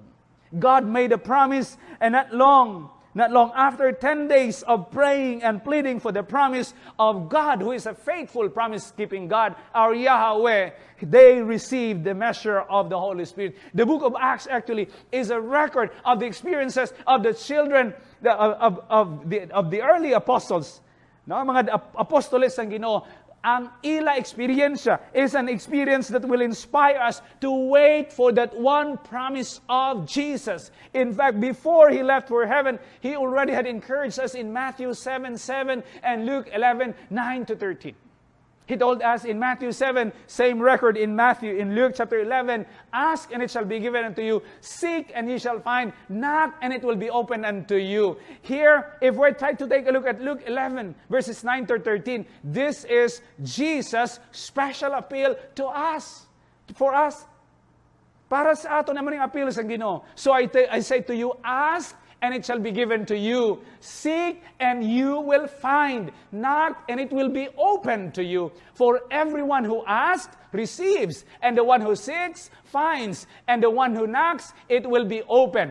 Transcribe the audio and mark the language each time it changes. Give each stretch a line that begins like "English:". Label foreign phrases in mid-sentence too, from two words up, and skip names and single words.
English: God made a promise, and not long after 10 days of praying and pleading for the promise of God, who is a faithful promise-keeping God, our Yahweh, they received the measure of the Holy Spirit. The book of Acts actually is a record of the experiences of the children of the early apostles.
Hiligaynon: No, mga apostoles ng Ginoo. Ang ila experiensya
English: is an experience that will inspire us to wait for that one promise of Jesus. In fact, before He left for heaven, He already had encouraged us in Matthew 7:7 and Luke 11:9-13. He told us in Matthew 7, same record in Luke chapter 11, ask and it shall be given unto you, seek and ye shall find, knock and it will be opened unto you. Here, if we're trying to take a look at Luke 11, verses 9-13, this is Jesus' special appeal to us, for us.
Hiligaynon: Para sa ato naman yung appeal sa Ginoo.
English: So I say to you, ask and it shall be given to you. Seek, and you will find. Knock, and it will be opened to you. For everyone who asks, receives. And the one who seeks, finds. And the one who knocks, it will be opened.